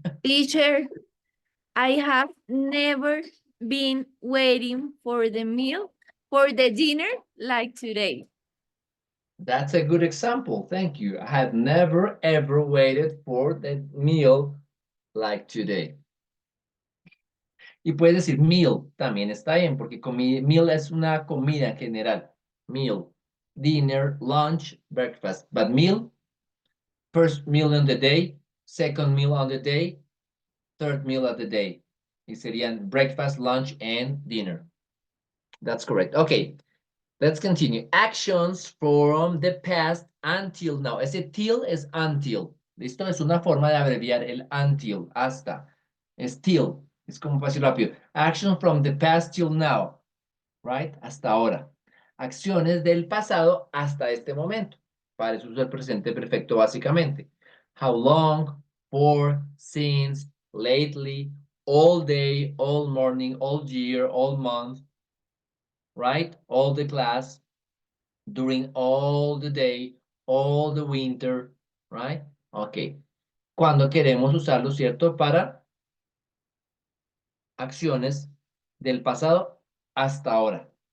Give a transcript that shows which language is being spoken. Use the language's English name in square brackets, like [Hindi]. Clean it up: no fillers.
[English] Teacher, I have never been waiting for the meal, for the dinner like today. That's a good example. Thank you. I have never ever waited for the meal like today. [Spanish] Y puedes decir meal, también está bien, porque meal es una comida en general. [English] Meal, dinner, lunch, breakfast. But meal, first meal on the day, second meal on the day, third meal of the day. [Spanish] Y serían [English] breakfast, lunch, and dinner. That's correct. Okay, let's continue. Actions from the past until now. [Spanish] Ese till es until. ¿Listo? Es una forma de abreviar el until, hasta. Es till. Es como fácil rápido. [English] Action from the past till now. Right? [Spanish] Hasta ahora. Acciones del pasado hasta este momento. Para eso es el presente perfecto básicamente. [English] How long, for, since, lately, all day, all morning, all year, all month. Right? All the class, during all the day, all the winter, right? Okay. [Spanish] cuando queremos usarlo, ¿cierto? Para acciones del pasado hasta ahora.